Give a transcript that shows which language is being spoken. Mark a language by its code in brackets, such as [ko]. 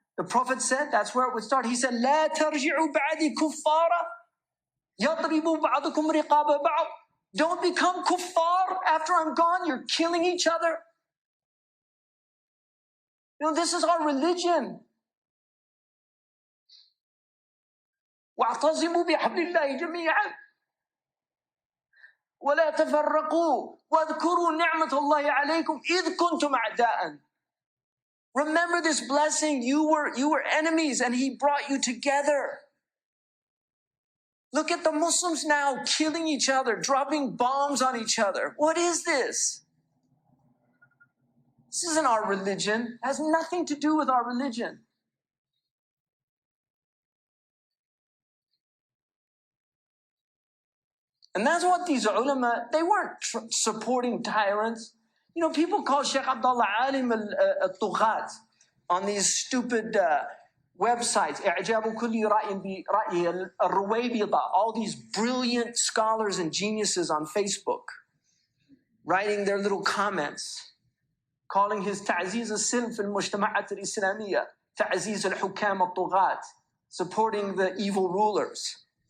[en] The Prophet said that's where it would start. He said, [ar] لا ترجعوا بعدي كفارا يضرب بعضكم رقاب بعض. [en] Don't become kuffar after I'm gone. You're killing each other. You know, this is our religion. [ar] واعتصموا بحبل الله جميعا ولا تفرقوا واذكروا نعمة الله عليكم إذ كنتم أعداء. [en] Remember this blessing. You were enemies and he brought you together. Look at the Muslims now killing each other, dropping bombs on each other. What is this? This isn't our religion. It has nothing to do with our religion. And that's what these ulama, they weren't supporting tyrants. You know, people call Shaykh Abdullah Alim al-Tughat on these stupid websites. [ar] إعجاب كل رأي برأيه الرويبضة. [en] All these brilliant scholars and geniuses on Facebook writing their little comments, calling his [ar] تعزيز السلم في المجتمعات الإسلامية تعزيز الحكام الطغاة, [en] supporting the evil rulers.